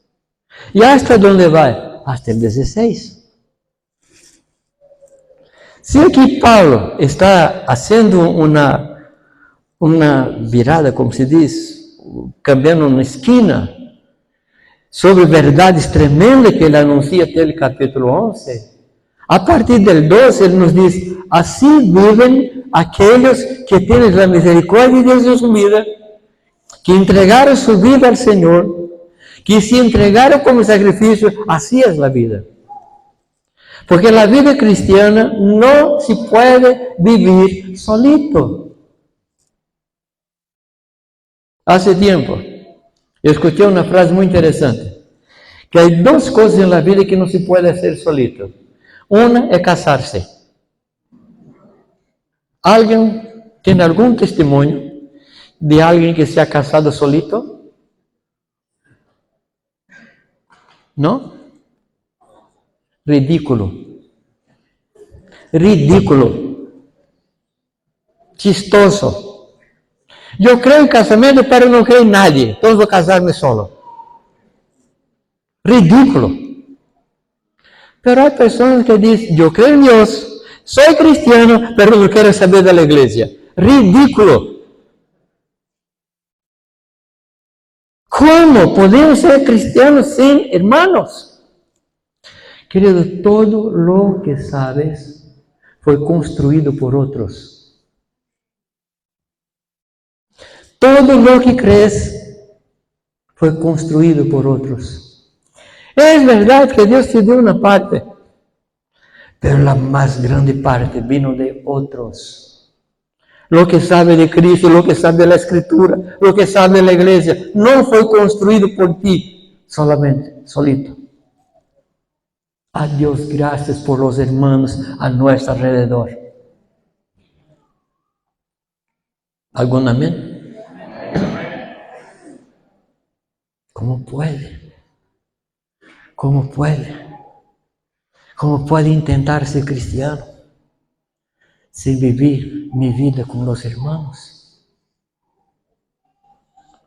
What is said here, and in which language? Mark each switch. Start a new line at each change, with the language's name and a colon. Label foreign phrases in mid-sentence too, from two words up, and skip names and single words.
Spanish: ¿Y hasta dónde va? Hasta el 16. Si aquí Pablo está haciendo una virada, como se dice, cambiando una esquina, sobre verdades tremendas que
Portuguese: ele anuncia até o capítulo 11,
Spanish: a partir del
Portuguese: 12 ele nos diz, assim vivem aqueles que têm a misericórdia de Deus em vida, que entregaram sua vida ao Senhor, que se entregaram como sacrifício, assim é a vida. Porque a vida cristiana não se pode viver solito.
Spanish: Hace tiempo,
Portuguese: eu escutei uma frase muito interessante, que há duas coisas na vida que não se pode fazer solito. Uma é casar-se. Alguém tem algum testemunho de alguém que
Spanish: se ha casado solito?
Portuguese: Não? Ridículo. Ridículo.
Spanish: Chistoso.
Portuguese: Eu creio em casamento, pero não creio em nadie. Então vou casar-me solo. Ridículo. Pero há pessoas que dizem, eu creio em Deus, sou
Spanish: cristiano, pero
Portuguese: não quero saber da igreja. Ridículo. Como podemos ser cristianos sem hermanos?
Spanish: Querido, todo lo que sabes
Portuguese: foi construído por outros.
Spanish: Todo lo que crees
Portuguese: foi construído por outros. É verdade que Deus te deu uma parte, pero a mais grande parte vino de outros.
Spanish: Lo que sabe de Cristo, lo que sabe da Escritura, lo que sabe da igreja,
Portuguese: não foi construído por ti
Spanish: solamente, solito.
Portuguese: A Deus graças
Spanish: por los hermanos
Portuguese: a nosso alrededor.
Spanish: ¿Algún amén? ¿Cómo puede? ¿Cómo puede? ¿Cómo puede intentar ser cristiano sin vivir mi vida con los hermanos?